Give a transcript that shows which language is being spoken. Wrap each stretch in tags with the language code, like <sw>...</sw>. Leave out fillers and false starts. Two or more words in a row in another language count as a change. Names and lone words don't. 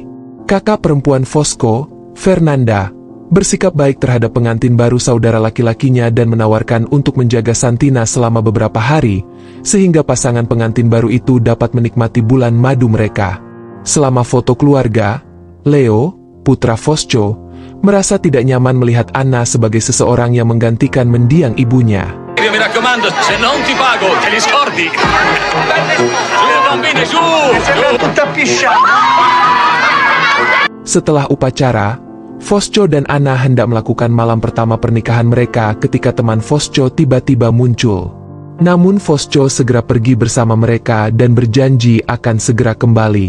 <id>Kakak perempuan Fosco, Fernanda, bersikap baik terhadap pengantin baru saudara laki-lakinya dan menawarkan untuk menjaga Santina selama beberapa hari, sehingga pasangan pengantin baru itu dapat menikmati bulan madu mereka. Selama foto keluarga, Leo, putra Fosco, merasa tidak nyaman melihat Anna sebagai seseorang yang menggantikan mendiang ibunya.</id> <it>Mi raccomando, se non ti pago, te li scordi.</it> <id>Setelah upacara, Fosco dan Anna hendak melakukan malam pertama pernikahan mereka ketika teman Fosco tiba-tiba muncul. Namun Fosco segera pergi bersama mereka dan berjanji akan segera kembali.</id>